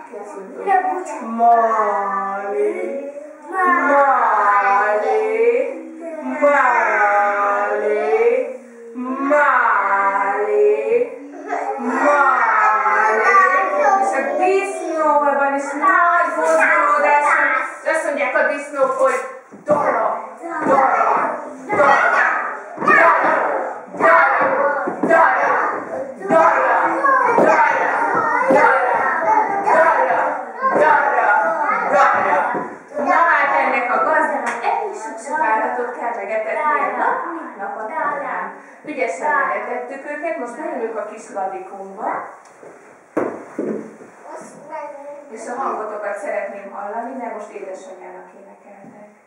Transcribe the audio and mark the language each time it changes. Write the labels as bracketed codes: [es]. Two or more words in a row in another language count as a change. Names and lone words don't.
[hu] Máli, máli, máli, máli, máli. És a disznóban is nagy mozdulódás van. Azt mondják a disznók, hogy dara, dara, dara, dara, dara, dara, dara, dara. Na hát ennek a gazdának elég sok állatot kell megetetnie nap, mint nap a tanyán. Ügyesen megetettük őket, most bejövünk a kis ladikunkba. És a hangotokat szeretném hallani, mert most édesanyjának énekelnek.